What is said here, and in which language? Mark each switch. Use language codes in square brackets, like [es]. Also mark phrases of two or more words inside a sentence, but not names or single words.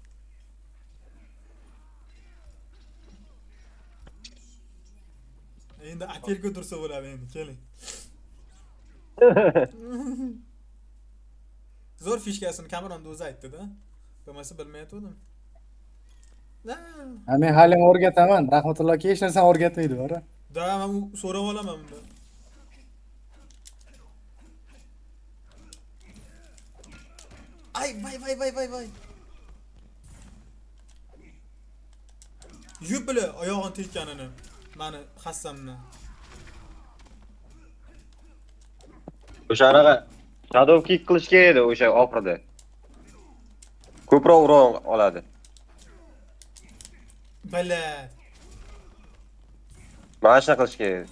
[uz] Endi apelga tursa bo'ladi endi, keling. Zo'r fishkasini Kamron o'zi aytdi-da. Bo'lmasa bilmayotgandim. Ha, men hali o'rgataman. Rahmatulloh aka hech narsani o'rgatmaydi, bora. Da, men so'rab olaman bunda. Ay, vay. Yub bile oyog'ini tekkanini. Meni hassamdan. O'sha anaqa Shadow Kick qilish kerak edi o'sha oxirida. Ko'proq ura oladi. Bala. Mana shuna qilish kerak edi.